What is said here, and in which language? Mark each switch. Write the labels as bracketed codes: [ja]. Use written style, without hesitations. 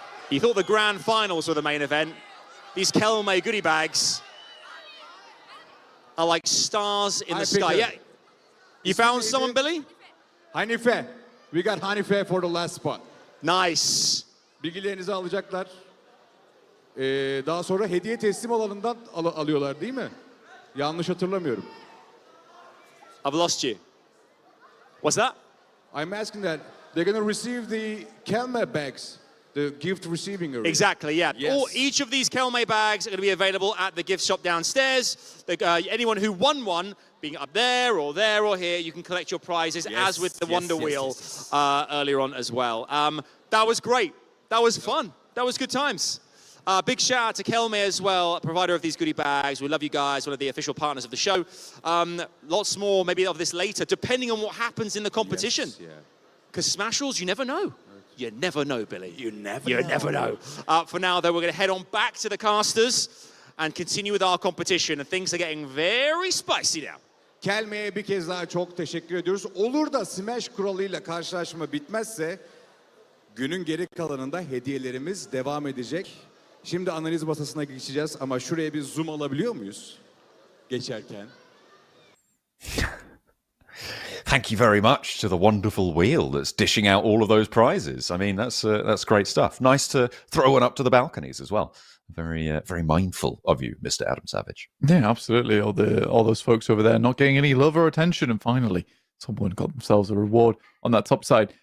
[en] You thought the grand finals were the main event. These Kelme goodie bags are like stars in the sky. picked Yeah. it. You found someone, Billy? Hanife. We got Hanife for the last spot. Nice. [tr] Bilgilerinizi alacaklar. Daha sonra hediye teslim alanından alıyorlar değil mi? Yanlış hatırlamıyorum. [en] I've lost you. What's that? I'm asking that they're going to receive the Kelme bags, the gift receiving area. Exactly, yeah. Yes. Each of these Kelme bags are going to be available at the gift shop downstairs. Anyone who won one, being up there or here, you can collect your prizes, Yes, as with the yes, Wonder yes, Wheel yes. earlier on as well. That was great. That was fun. That was good times. Big shout out to Kelme as well, provider of these goodie bags. We love you guys, one of the official partners of the show. Lots more maybe of this later, depending on what happens in the competition. Yes, yeah. Because Smash Rules, you never know. You never know, Billy. You never know. For now, though, we're going to head on back to the casters and continue with our competition. And things are getting very spicy now. [tr] Kelme'ye bir kez daha çok teşekkür ediyoruz. Olur da Smash kuralıyla karşılaşma bitmezse günün geri kalanında hediyelerimiz devam edecek. Şimdi analiz masasına geçeceğiz ama şuraya bir zoom alabiliyor muyuz geçerken? [en] Thank you very much to the wonderful wheel that's dishing out all of those prizes. I mean, that's great stuff. Nice to throw one up to the balconies as well. Very mindful of you, Mr. Adam Savage. Yeah, absolutely. All those folks over there not getting any love or attention, and finally someone got themselves a reward on that top side.